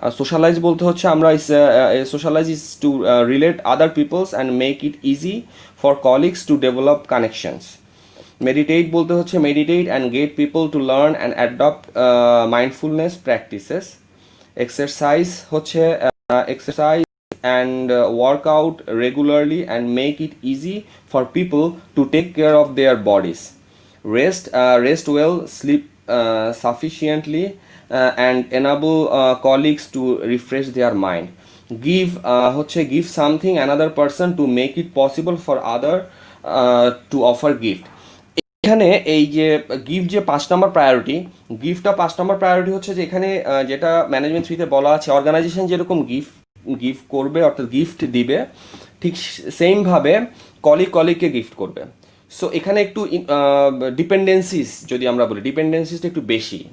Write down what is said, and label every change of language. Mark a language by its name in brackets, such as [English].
[English] socialize [Bangla] বলতে হচ্ছে আমরা [English] Socialize is to relate other peoples and make it easy for colleagues to develop connections. Meditate [Bangla] বলতে হচ্ছে [English] Meditate and get people to learn and adopt mindfulness practices. Exercise হচ্ছে exercise and work out regularly and make it easy for people to take care of their bodies. Rest well, sleep sufficiently, and enable colleagues to refresh their mind. Give something another person to make it possible for other to offer gift. [Bangla] এখানে এই যে gift যে 5 নম্বর priority, গিফটটা 5 নম্বর priority হচ্ছে যে এখানে যেটা management থ্রিতে বলা আছে, অর্গানাইজেশন যেরকম গিফট করবে অর্থাৎ গিফট দিবে, ঠিক সেমভাবে কলিগকে গিফট করবে। সো এখানে একটু ডিপেন্ডেন্সিস, যদি আমরা বলি ডিপেন্ডেন্সিসটা একটু বেশি।